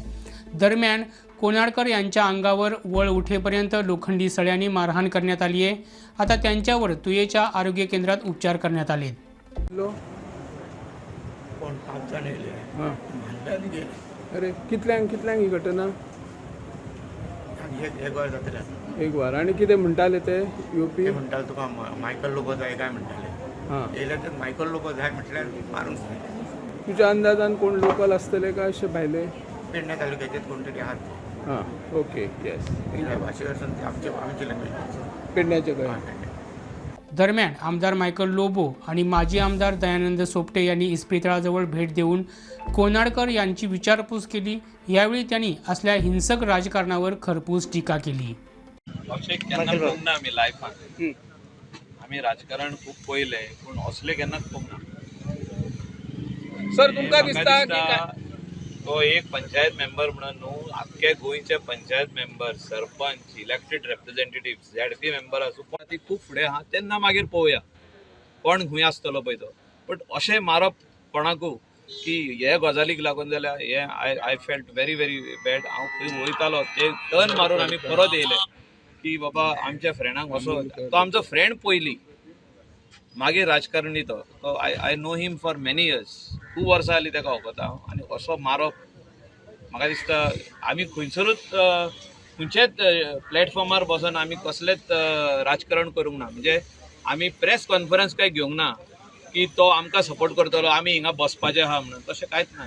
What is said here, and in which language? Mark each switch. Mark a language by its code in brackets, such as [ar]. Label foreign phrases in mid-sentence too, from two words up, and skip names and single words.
[mr] दरम्यान कोनाडकर यांच्या अंगावर वळ उठेपर्यंत लोखंडी सळ्यांनी मारहाण करण्यात आली आहे। आता त्यांच्यावर तुयेच्या आरोग्य केंद्रात उपचार करण्यात आले। [kok] अरे कितल्यांक ही घटना? एक वार आणि कितें म्हणटाले ते येवपी? म्हणटाले तुका मायकल लोबो जाय काय म्हणटाले। येयले ते मायकल लोबो जाय म्हटल्यार मारून सांगले। तुज्या अंदाजान कोण लोकल आसतले काय अशे भायले? पेडणे तालुक्याचे कोण तरी आहात। [en] हां okay yes [kok] भाशेवरसून आमची लँग्वेज पेडण्याचे काय? [mr] दरम्यान आमदार मायकल लोबो आणि माजी आमदार दयानंद सोपटे यांनी इस्पितळाजवळ भेट देऊन कोनाडकर यांची विचारपूस केली। यावेळी त्यांनी असल्या हिंसक राजकारणावर खरपूस टीका केली। [kok] आम्ही लायफान आम्ही राजकारण खूप पयले पण असले केन्नाच पळोवंक ना। सर तुमकां दिसता की तो एक पंचायत मेंबर म्हणून न्हू आख्खे गोंयचे पंचायत मेंबर सरपंच [en] elected representative ZP member [kok] आसूं पण ती खूब फुडें आहा तेन्ना मागीर पळोवया कोण खंय आसतलो पळय तो। बट अशें मारप कोणाकू की हे गजालीक लागून जाल्यार हे [en] I felt very very bad. [kok] हांव खंय वयतालो ते टर्न मारून आमी परत येयले की बाबा आमच्या फ्रेंडाक असो तो आमचो फ्रेंड पयली मागीर राजकारणी तो [en] I know him for many years [kok] खूब वर्सां जालीं ताका वळखता आनी असो मारप म्हाका दिसता आमी खंयचेच प्लॅटफॉर्मार बसून आमी कसलेंच राजकारण करूंक ना। म्हणजे आमी [en] press conference [kok] काय घेवंक ना की तो आमकां सपोर्ट करतलो आमी हिंगा बसपाचें आहा म्हणून, तशें कांयच ना।